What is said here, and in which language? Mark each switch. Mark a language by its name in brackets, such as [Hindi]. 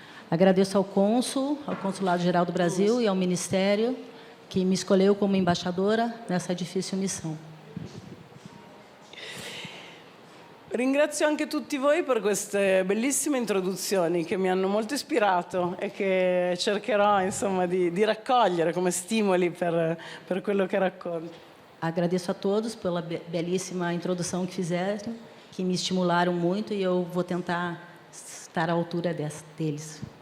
[Portuguese] Agradeço ao cônsul, ao Consulado-Geral do Brasil e ao Ministério que me escolheu como embaixadora nessa difícil missão. [Italian] Ringrazio anche tutti voi per queste bellissime introduzioni che mi hanno molto ispirato e che cercherò insomma di raccogliere come stimoli per quello che racconto. [Portuguese] Agradeço a todos pela belíssima introdução que fizeram, que me estimularam muito e eu vou tentar estar à altura deles.